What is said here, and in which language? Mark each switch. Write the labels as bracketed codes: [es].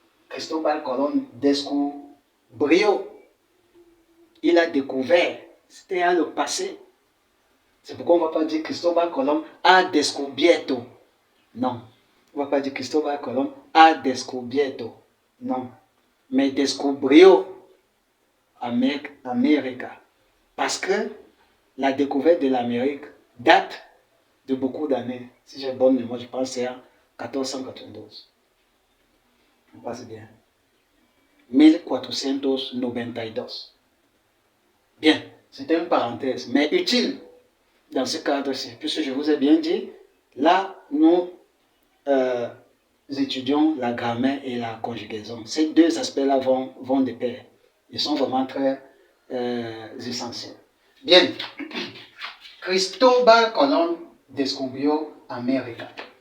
[es] Cristóbal Colón descubrió. [fr] Il a découvert. C'était à le passé. C'est pourquoi on ne va pas dire [es] Cristóbal Colón ha descubierto. [fr] Non. On ne va pas dire [es] Cristóbal Colón ha descubierto. [fr] Non. Mais [es] descubrió América. [fr] Parce que la découverte de l'Amérique date de beaucoup d'années. Si j'ai bonne mémoire, je pense que c'est en 1492. On passe bien. 1492. Bien, c'était une parenthèse, mais utile dans ce cadre-ci, puisque je vous ai bien dit, là, nous étudions la grammaire et la conjugaison. Ces deux aspects-là vont de pair. Ils sont vraiment très essentiels. Bien, [es] Cristóbal Colón descubrió América.